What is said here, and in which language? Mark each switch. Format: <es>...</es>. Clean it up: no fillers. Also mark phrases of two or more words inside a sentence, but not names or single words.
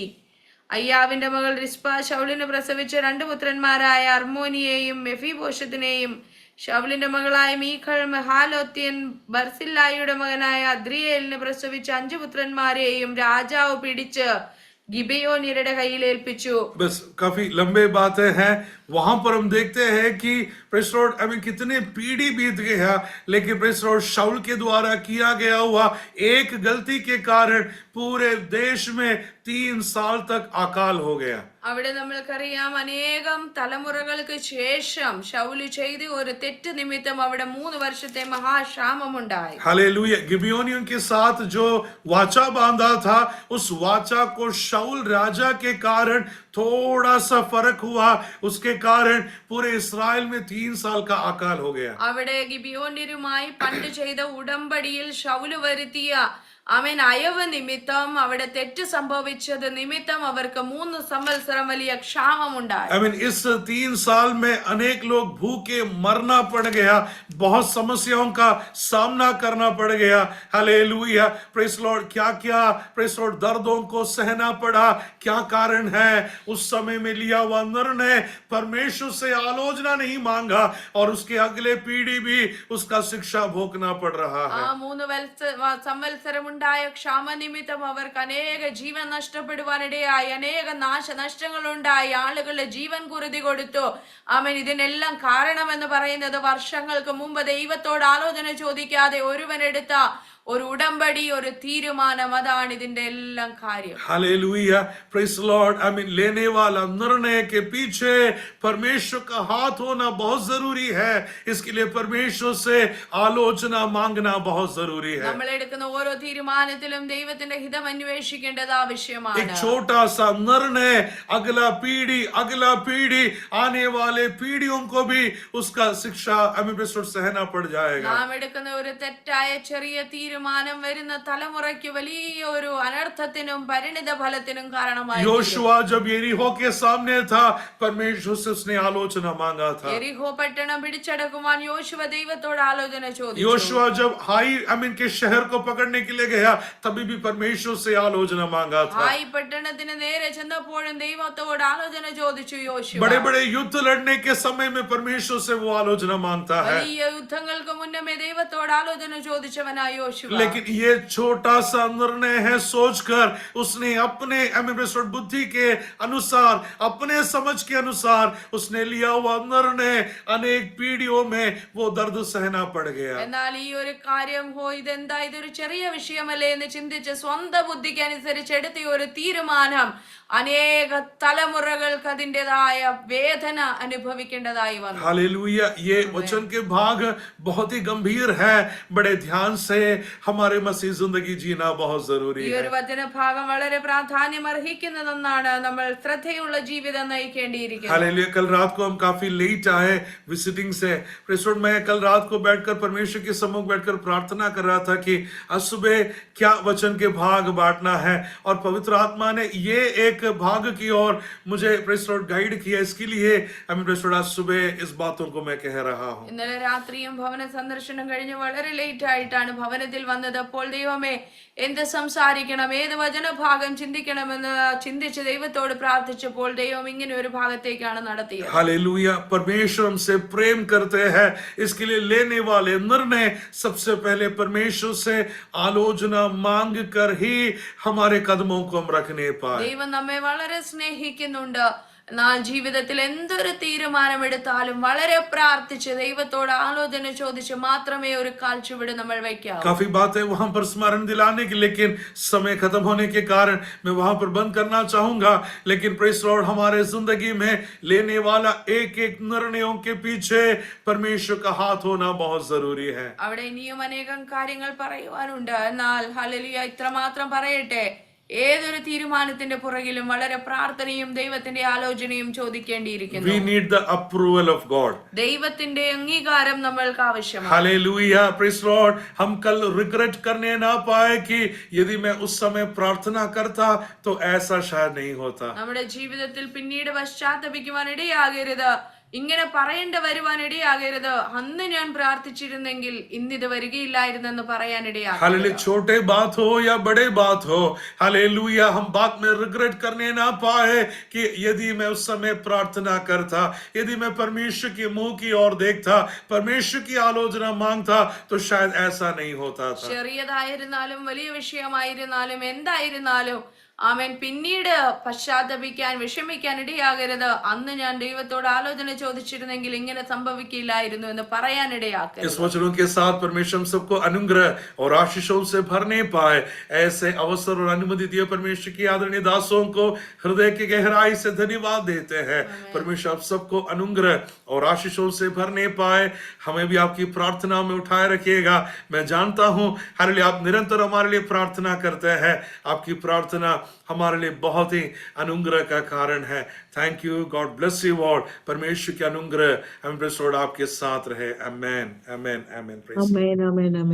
<ml>അയ്യാവിന്റെ മകൾ റിസ്പ ശൗലിന് പ്രസവിച്ച 2 പുത്രന്മാരായ അർമോനിയെയും മെഫീബോശത്തിനെയും, ശൗലിന്റെ മകളായ മീഖൾ മെഹാലോത്യൻ ബർസില്ലായിയുടെ മകനായ അദ്രിയേലിന് പ്രസവിച്ച 5 പുത്രന്മാരെയും രാജാവ് പിടിച്ച് गिबेयोनियരുടെ കയ്യിൽ ഏൽപ്പിച്ചു.</ml> <hi>बस काफी लंबे बातें हैं. वहां पर हम देखते हैं कि</hi> <en>Praise Lord</en> <hi>हमें कितने पीढ़ी बीत गए हैं, लेकिन</hi> <en>Praise Lord</en> <hi>शाऊल के द्वारा किया गया हुआ एक गलती के कारण पूरे देश में 3 साल तक अकाल हो गया.</hi> <ml>അവിടെ നമ്മൾക്കറിയാം, അനേകം തലമുറകൾക്ക് ശേഷം ശൗല് ചെയ്ത ഒരു തെറ്റ് നിമിത്തം അവിടെ 3 വർഷത്തെ മഹാക്ഷാമമുണ്ടായി.</ml> <hi>हालेलुया. गिबियोनियों के साथ जो वाचा बांधा था, उस वाचा को शाऊल राजा के कारण थोड़ा सा फर्क हुआ, उसके कारण पूरे इस्राएल में 3 साल का अकाल हो गया.</hi> <ml>അവിടെ ഗിബിയോന്യരുമായി പണ്ട് ചെയ്ത ഉടമ്പടിയിൽ ശൗല് വരുത്തിയ അവൻ അയവ് നിമിത്തം അവിടെ തെറ്റ് സംഭവിച്ചത് നിമിത്തം അവർക്ക് 3 സംവത്സരം വലിയ ക്ഷാമമുണ്ടായി.</ml> <hi>इस 3 साल में अनेक लोग भूखे मरना पड़ गया, बहुत समस्याओं का सामना करना पड़ गया. हालेलुया.</hi> <en>Praise Lord.</en> <hi>क्या क्या</hi> <en>Praise Lord</en> <hi>दर्दों को सहना पड़ा, क्या कारण है? उस समय में लिया हुआ निर्णय, परमेश्वर से आलोचना नहीं मांगा और उसके अगले पीढ़ी भी उसका शिक्षा भोगना पड़ रहा है.</hi> <ml>3 സംവത്സരം ഉണ്ടായ ക്ഷാമനിമിത്തം അവർക്ക് അനേക ജീവൻ നഷ്ടപ്പെടുവാനിടയായി, അനേക നാശനഷ്ടങ്ങൾ ഉണ്ടായി, ആളുകളുടെ ജീവൻ കുരുതി കൊടുത്തു. അവൻ ഇതിനെല്ലാം കാരണമെന്ന് പറയുന്നത് വർഷങ്ങൾക്ക് മുമ്പ് ദൈവത്തോട് ആലോചന ചോദിക്കാതെ ഒരുവനെടുത്ത ഒരു ഉടമ്പടി, ഒരു തീരുമാനം, അതാണ് ഇതിന്റെ എല്ലാം കാര്യം.</ml> <hi>हालेलुया.</hi> <en>Praise Lord.</en> <hi>लेने वाला निर्णय के पीछे परमेश्वर का हाथ होना बहुत जरूरी है. इसके लिए परमेश्वर से आलोचना मांगना बहुत जरूरी है.</hi> <ml>നമ്മൾ എടുക്കുന്ന ഓരോ തീരുമാനത്തിലും ദൈവത്തിന്റെ ഹിതം അന്വേഷിക്കേണ്ടത് ആവശ്യമാണ്.</ml> <hi>एक छोटा सा निर्णय अगला पीढ़ी आने वाले पीढ़ियों को भी उसका शिक्षा सहना पड़ जाएगा.</hi> <ml>നാം എടുക്കുന്ന ഒരു തെറ്റായ ചെറിയ തീരുമാനം വരുന്ന തലമുറയ്ക്ക് വലിയ ഒരു അനർത്ഥത്തിനും പരിണിത ഫലത്തിനും കാരണമായി.</ml> <hi>योशुआ जब यरीहो के सामने था, परमेश्वर से उसने आलोचना मांगा था.</hi> <ml>യെരിഹോ പട്ടണം പിടിച്ചടക്കുവാൻ യോശുവ ദൈവത്തോട് ആലോചന ചോദിച്ചു.</ml> <hi>योशुआ जब के शहर को पकड़ने के लिए गया, तभी भी परमेश्वर से आलोचना मांगा था.</hi> <ml>ഹായ് പട്ടണത്തിന് നേരെ ചെന്നപ്പോഴും ദൈവത്തോട് ആലോചന ചോദിച്ചു യോശുവ.</ml> <hi>बड़े बड़े युद्ध लड़ने के समय में परमेश्वर से वो आलोचना मांगता है.</hi> <ml>വലിയ യുദ്ധങ്ങൾക്ക് മുന്നമേ ദൈവത്തോട് ആലോചന ചോദിച്ചവനായ യോശുവ.</ml> <hi>लेकिन ये छोटा सा निर्णय है, सोचकर उसने अपने बुद्धि के अनुसार, अपने समझ के अनुसार उसने लिया हुआ निर्णय, अनेक पीढ़ियों में वो दर्द सहना पड़ गया.</hi> <ml>എന്നാൽ ഈ ഒരു കാര്യം ഇതെന്താ, ഇതൊരു ചെറിയ വിഷയമല്ലേ എന്ന് ചിന്തിച്ച് സ്വന്തം ബുദ്ധിക്ക് അനുസരിച്ച് എടുത്ത ഒരു തീരുമാനം അനേക തലമുറകൾക്ക് അതിൻ്റെതായ വേദന അനുഭവിക്കേണ്ടതായി വന്നു.</ml> <hi>हालेलुया. ये वचन के भाग बहुत ही गंभीर है. बड़े ध्यान से हमारे मसीह जिंदगी जीना बहुत जरूरी</hi> <ml>ഈ</ml> <hi>है.</hi> <ml>ഒരു വചനഭാഗം വളരെ പ്രാധാന്യം അർഹിക്കുന്നതെന്നാണ്. നമ്മൾ ശ്രദ്ധയുള്ള ജീവിതം നയിക്കേണ്ടിയിരിക്കുന്നത്.</ml> <hi>हालेलुया. कल रात को हम काफी लेट आए विजिटिंग से. प्रेसोड मैं कल रात को बैठकर परमेश्वर के सम्मुख बैठकर प्रार्थना कर रहा था कि आज सुबह क्या वचन के भाग बांटना है, और पवित्र आत्मा ने ये एक भाग की ओर मुझे प्रेसोड गाइड किया. इसके लिए प्रेसोड आज सुबह इस बातों को मैं कह रहा हूँ.</hi> <ml>ഇന്നലെ രാത്രിയും ഭവന സന്ദർശനം കഴിഞ്ഞ് വളരെ ലേറ്റ് ആയിട്ടാണ് ഭവനത്തിൽ വന്നത്. അപ്പോൾ ദൈവമേ, എന്ത് സംസാരിക്കണം, ഏത് വചനഭാഗം ചിന്തിക്കണമെന്ന് ചിന്തിച്ച് ദൈവത്തോട് പ്രാർത്ഥിച്ചപ്പോൾ ദൈവം ഇങ്ങനെ ഒരു ഭാഗത്തേക്കാണ് നടത്തിയത്.</ml> <hi>हालेलुया. परमेश्वर हमसे प्रेम करते हैं, इसके लिए लेने वाले निर्णय सबसे पहले परमेश्वर से आलोचना मांग कर ही हमारे कदमों को हम रखने पाए.</hi> <ml>ദൈവം നമ്മെ വളരെ സ്നേഹിക്കുന്നുണ്ട്. എന്നാൽ ജീവിതത്തിൽ എന്തൊരു തീരുമാനമെടുത്താലും വളരെ പ്രാർത്ഥിച്ച് ദൈവത്തോട് ആലോചന ചോദിച്ച് മാത്രമേ ഒരു കാൽച്ചുവട് നമ്മൾ വയ്ക്കാവൂ.</ml> <hi>काफी बातें वहां पर स्मरण दिलाने की, लेकिन समय खत्म होने के कारण मैं वहां पर बंद करना चाहूंगा. लेकिन</hi> <en>Praise Lord,</en> <hi>हमारे जिंदगी में लेने वाला एक एक निर्णयों के पीछे परमेश्वर का हाथ होना बहुत जरूरी है.</hi> <ml>അവിടെ ഇനിയും അനേകം കാര്യങ്ങൾ പറയുവാനുണ്ട്. എന്നാൽ ഹല്ലേലൂയ, ഇത്രമാത്രം പറയട്ടെ, ഏതൊരു തീരുമാനത്തിന്റെ പുറകിലും വളരെ പ്രാർത്ഥനയും ദൈവത്തിന്റെ ആലോചനയും ചോദിക്കേണ്ടിയിരിക്കുന്നു.</ml> <en>We need the approval of God.</en> <ml>ദൈവത്തിന്റെ അംഗീകാരം നമ്മൾക്ക് ആവശ്യമാണ്.</ml> <hi>हालेलुया,</hi> <en>Praise Lord.</en> <hi>हम कल रिग्रेट करने ना पाए कि यदि मैं उस समय प्रार्थना करता तो ऐसा शायद नहीं होता.</hi> <ml>നമ്മുടെ ജീവിതത്തിൽ പിന്നീട് പശ്ചാത്തപിക്കുവാൻ ഇടയാകരുത്, ഇങ്ങനെ പറയേണ്ടി വരുവാൻ ഇടയാകരുത്, അന്ന് ഞാൻ പ്രാർത്ഥിച്ചിരുന്നെങ്കിൽ ഇന്നിത് വരികയില്ലായിരുന്നെന്ന് പറയാൻ</ml> <hi>हालेलुया,</hi> <ml>ഇടയാകരുത്.</ml> <hi>छोटे बात हो या बड़े बात हो, हालेलुया, हम बात में रिग्रेट करने ना पाए कि यदि मैं उस समय प्रार्थना करता, यदि मैं परमेश्वर के मुंह की ओर देखता, परमेश्वर की आलोचना मांगता, तो शायद ऐसा नहीं होता था.</hi> <ml>ചെറിയതായിരുന്നാലും വലിയ വിഷയമായിരുന്നാലും എന്തായിരുന്നാലും ആമേൻ, പിന്നീട് പശ്ചാത്തപിക്കാൻ വിഷമിക്കാൻ ഇടയാകരുത്, അന്ന് ഞാൻ ദൈവത്തോട് ആലോചന ചോദിച്ചിരുന്നെങ്കിൽ ഇങ്ങനെ സംഭവിക്കില്ലായിരുന്നു എന്ന് പറയാൻ</ml> <hi>इस</hi> <ml>ഇടയാക്കരുത്.</ml> <hi>वचनों के साथ परमेश्वर हम सबको अनुग्रह और आशीषों से भरने पाए, ऐसे अवसर और अनुमति दिए. परमेश्वर की आदरणीय दासों को हृदय की गहराई से धन्यवाद देते हैं. परमेश्वर आप सबको अनुग्रह और आशीषों से भरने पाए. हमें भी आपकी प्रार्थना में उठाए रखिएगा. मैं जानता हूं हालेलुया, आप निरंतर हमारे लिए प्रार्थना करते हैं. आपकी प्रार्थना हमारे लिए बहुत ही अनुग्रह का कारण है.</hi> <en>Thank you. God bless you all.</en> <hi>परमेश्वर के अनुग्रह हम</hi> <en>Praise Lord</en> <hi>आपके साथ रहे. आमेन, आमेन, आमेन. प्रेज़</hi> <en>Amen, amen, amen.</en>